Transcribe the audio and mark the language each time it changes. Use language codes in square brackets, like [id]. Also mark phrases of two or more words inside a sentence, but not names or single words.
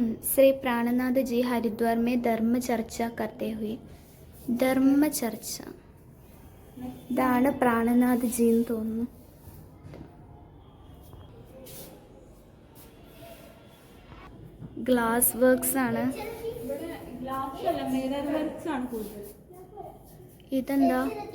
[hi] श्री प्राणनाथ जी हरिद्वार में धर्म चर्चा करते हुए. [ml] ധർമ്മ ചർച്ച ഇതാണ് പ്രാണനാഥ് ജി എന്ന് തോന്നുന്നു. ഗ്ലാസ് വർക്ക്സ് ആണ്. ഇതെന്താ?